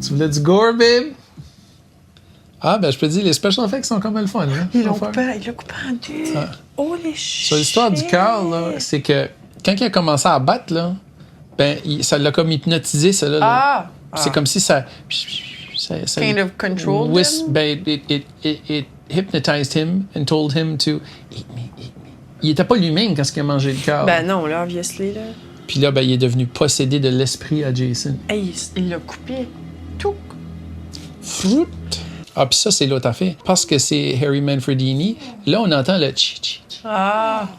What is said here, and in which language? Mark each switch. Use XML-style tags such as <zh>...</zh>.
<fr>Tu voulais du gore, babe? Ah, ben, je peux te dire, les special effects sont comme le fun, hein? Il l'a Faut coupé, faire. il l'a coupé en deux. Ah. Oh les shit! Sur l'histoire du cœur, là, c'est que quand il a commencé à battre, là, ben, ça l'a comme hypnotisé, ça, là. Ah! C'est comme si ça</fr> <en>Kind of controlled him? Ben, it hypnotized him and told him to eat me, eat me.</en> <fr>Il était pas lui-même quand il a mangé le cœur. Ben non, là, obviously, là. Puis là, ben, il est devenu possédé de l'esprit à Jason. Hey, il l'a coupé. Tout. Fruit. Ah, puis ça, c'est l'autre affaire. Parce que c'est Harry Manfredini, là, on entend le chi-chi. Ah!</fr>